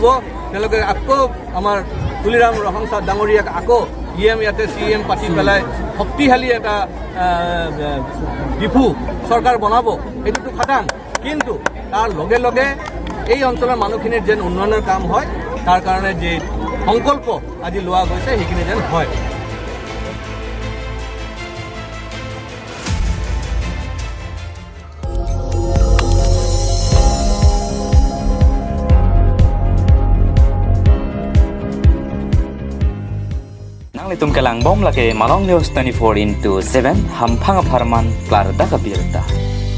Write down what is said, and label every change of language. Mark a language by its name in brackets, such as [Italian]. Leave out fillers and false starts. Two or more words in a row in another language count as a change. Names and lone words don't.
[Assamese] তেওঁলোকে আকৌ আমাৰ তুলিৰাম ৰহংচাৰ ডাঙৰীয়াক আকৌ ইয়াতে CM পাতি পেলাই শক্তিশালী এটা ডিফু চৰকাৰ বনাব, সেইটোতো খাটাং। কিন্তু তাৰ লগে লগে এই অঞ্চলৰ মানুহখিনিৰ যেন উন্নয়নৰ কাম হয়, তাৰ কাৰণে যে সংকল্প আজি লোৱা গৈছে, সেইখিনি যেন হয়। [Karbi] Itum kelang bom lake Malong News 24/7 hampang aparman klar da kabirta.